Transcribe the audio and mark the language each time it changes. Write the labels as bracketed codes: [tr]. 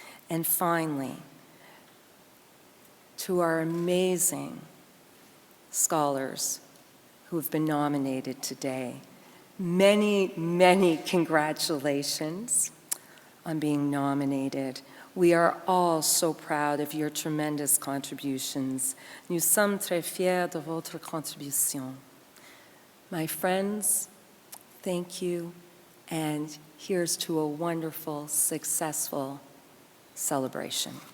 [en] And finally, to our amazing scholars who have been nominated today, many, many congratulations on being nominated. We are all so proud of your tremendous contributions. [fr] Nous sommes très fiers de votre contribution. [en] My friends, thank you, and here's to a wonderful, successful celebration.